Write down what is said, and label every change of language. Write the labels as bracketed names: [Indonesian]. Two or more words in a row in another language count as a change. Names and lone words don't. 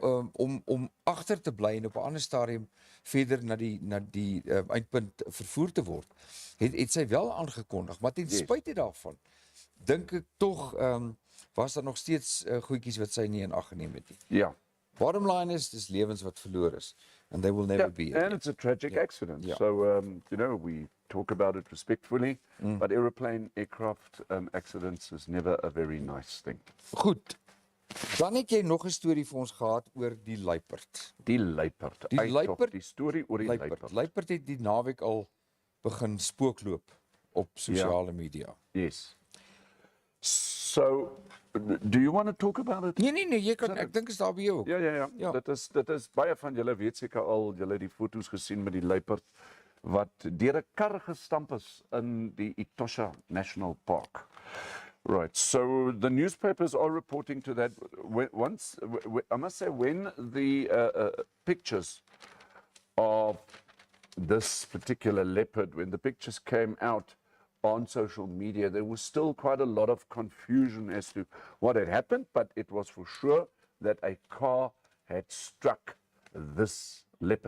[Afrikaans] om agter te bly en op 'n ander stadium verder na die eindpunt vervoer te word. Het sy wel aangekondig, maar ten spyte daarvan dink ek tog was daar nog steeds goedjies wat sy nie in ag geneem het nie. Ja. [English] Bottom line [Afrikaans] is dis lewens wat verloor is [English] and they will never be And it's a tragic accident. Yeah. So, we talk about it respectfully, but aircraft accidents is never a very nice thing. [Afrikaans] Goed. Dan het jy nog 'n storie vir ons gehad oor die luiperd. Die luiperd. Die Uit luiperd- op die storie oor die luiperd. Luiperd het die naweek al begin spookloop op sosiale media. [English] Yes. So, do you want to talk about it? [Afrikaans] Nee, jy kan ek dink is daar by jou ook. Ja. Ja. Dit is baie van julle weet seker al, julle het die foto's gesien met die luiperd wat deur 'n kar gestamp is in die Etosha National Park. [English] Right, so the newspapers are reporting to that. I must say, when the pictures of this particular leopard, when the pictures came out on social media, there was still quite a lot of confusion as to what had happened, but it was for sure that a car had struck this leopard.